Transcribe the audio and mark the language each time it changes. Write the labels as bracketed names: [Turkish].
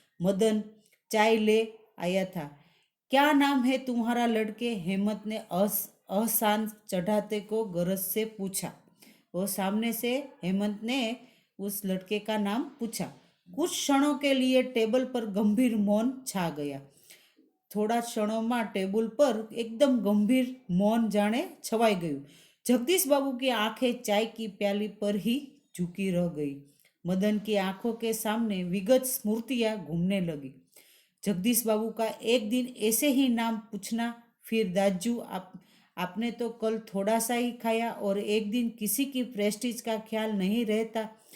[Hindi] मदन चाय ले आया था। क्या नाम है तुम्हारा लड़के? हेमंत ने अहसान चढ़ाते को गरज से पूछा। वो सामने से हेमंत ने उस लड़के का नाम पूछा। कुछ क्षणों के लिए टेबल पर गंभीर मौन छा गया। [Gujarati] થોડા ક્ષણોમાં ટેબલ પર એકદમ ગંભીર મૌન જાણે છવાઈ ગયું। [Hindi] जगदीश बाबू की आंखें चाय की प्याली पर ही झुकी रह गई। मदन की आंखों के सामने विगत स्मृतियां घूमने लगी। जगदीश बाबू का एक दिन ऐसे ही नाम पूछना, फिर दाजू आपने तो कल थोड़ा सा ही खाया और एक दिन किसी की प्रेस्टीज का ख्याल नहीं रहता।